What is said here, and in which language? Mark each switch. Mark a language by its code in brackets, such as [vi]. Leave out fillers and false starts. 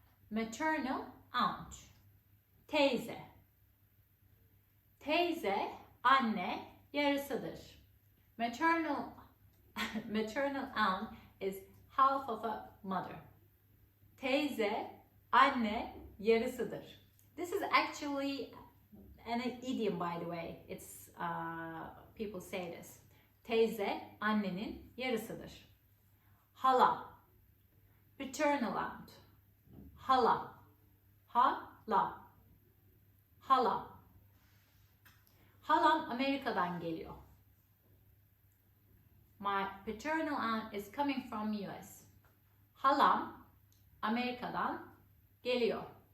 [tr] Maternal aunt. Teyze. Teyze, anne yarısıdır. [en] Maternal aunt is half of a mother. [tr] Teyze, anne yarısıdır. [en] This is actually an idiom, by the way. It's people say this. [tr] Teyze, annenin yarısıdır. Hala. Paternal aunt. Hala. Hala. Hala. Halam Amerika'dan geliyor. [en] My paternal aunt is coming from US. [tr] Halam Amerika'dan geliyor.